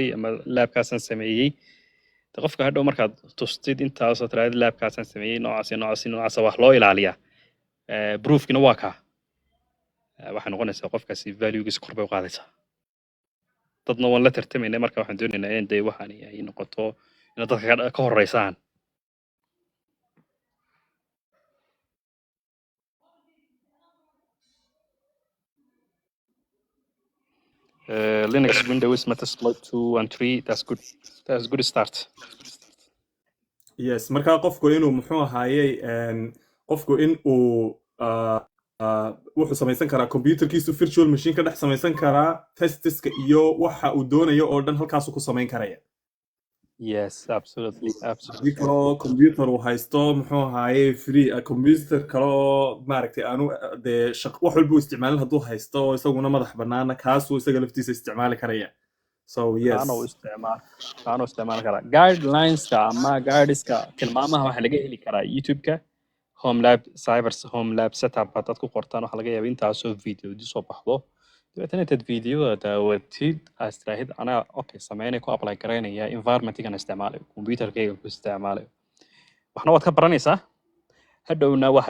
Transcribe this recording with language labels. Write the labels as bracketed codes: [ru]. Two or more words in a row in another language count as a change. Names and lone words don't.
[so] ama labkaasan sameeyey qofka hadhow markaad tustid intaasoo tiraahdo labkaasan sameeyey noocaas wax loo ilaaliyaa proofkina waa kaa waxay noqonaysaa qofkaasi valuegiisa kor bay u qaadaysaa dadna waan la tartamaynay marka waxaan doonaynaa in dee waxaan ay noqoto inaad dadka ka horeysaan Linux, Windows, Metasploit [en] 2 and 3, that's good. That's a good start. Yes, [so] marka qofku inuu muxuu ahaayay qofku in uu wuxuu samaysan karaa computerkiisu virtual machine ka dhex samaysan karaa testiska iyo waxa uu doonayo oo dhan halkaas ku samayn karaya. [en] Yes, absolutely. [so] Haddii kaloo computer uu haysto muxuu ahaayay [en] free computer [so] kaloo maaragtay aanu dee wax walba uu isticmaalin hadduu haysto oo isaguna madax bannaana kaasuu isaga laftiisa isticmaali karaya. [en] So yes. [so] Kaanu isticmaali karaa guidelines-ka ama guideska tilmaamaha waxaa laga heli karaa YouTube-ka [en] home lab setup [so] haddaad ku qortaan waxaa laga yaabaa intaasoo video soo baxdo dabeetana intaad videoda daawatid aad tiraahid anaa okay sameynay ku apply garaynaya environment-igan isticmaalayo computerkayga ku isticmaalayo waxna waad ka baranaysaa hadhowna waxay